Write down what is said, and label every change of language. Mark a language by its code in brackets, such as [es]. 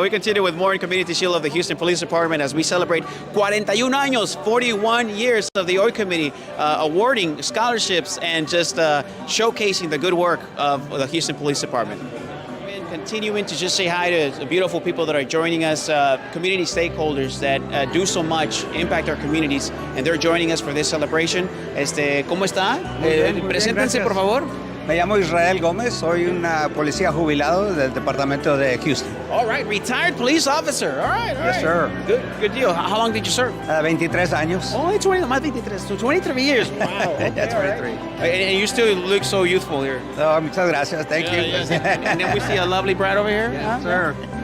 [en] We continue with more in Community Shield of the Houston Police Department as we celebrate [es] 41 años, [en] 41 years of the OI Committee, awarding scholarships and just showcasing the good work of the Houston Police Department. And continuing to just say hi to the beautiful people that are joining us, community stakeholders that do so much, impact our communities, and they're joining us for this celebration. [es] ¿Cómo está? Preséntense, por favor. Me llamo Israel Gómez, soy un policía jubilado del departamento de Houston. [en] All right, retired police officer. All right, all Yes, sir. Good deal. How long did you serve? [es] 23 años. [en] Only 20, más 23, so 23 years. Wow. Okay, Yeah, 23. all right. And you still look so youthful here. [es] Oh, muchas gracias. [en] Thank you. And then we see a lovely bride over here. Yes, sir.